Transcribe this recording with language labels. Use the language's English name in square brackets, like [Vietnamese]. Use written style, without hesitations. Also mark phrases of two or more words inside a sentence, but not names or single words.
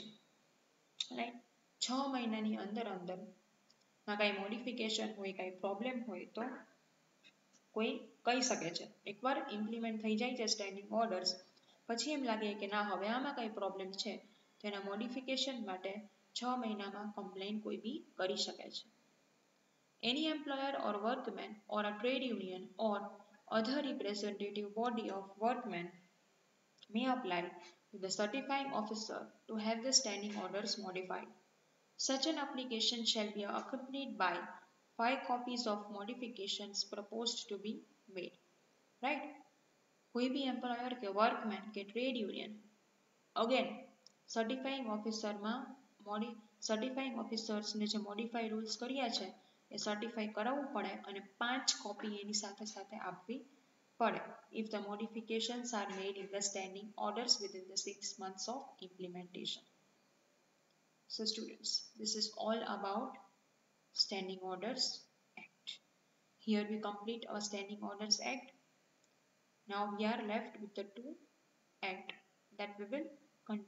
[English] Right? [Gujarati] 6 મહિનાની અંદર કાંઈ મોડિફિકેશન હોય, કાંઈ પ્રોબ્લેમ હોય તો કોઈ કહી શકે છે. એકવાર ઇમ્પ્લિમેન્ટ થઈ જાય છે [English] standing orders [Gujarati] પછી એમ લાગે કે ના હવે આમાં કાંઈ પ્રોબ્લેમ છે તો એના મોડિફિકેશન માટે 6 મહિનામાં કમ્પ્લેન કોઈ બી કરી શકે છે. [English] Any employer or workman or a trade union or other representative body of workmen may apply to the certifying officer to have the standing orders modified. Such an application shall be accompanied by 5 copies of modifications proposed to be made. Right? [Gujarati] કોઈ બી એમ્પ્લોયર કે વર્કમેન કે [English] trade union again certifying officersને [Gujarati] જે [English] modify rules [Gujarati] કર્યા છે એ સર્ટિફાઈ કરાવવું પડે અને 5 કોપી એની સાથે સાથે આપવી પડે [English] if the modifications are made in the standing orders within the 6 months of implementation. So students, this is all about Standing Orders Act. Here we complete our Standing Orders Act. Now we are left with the 2 Act that we will continue.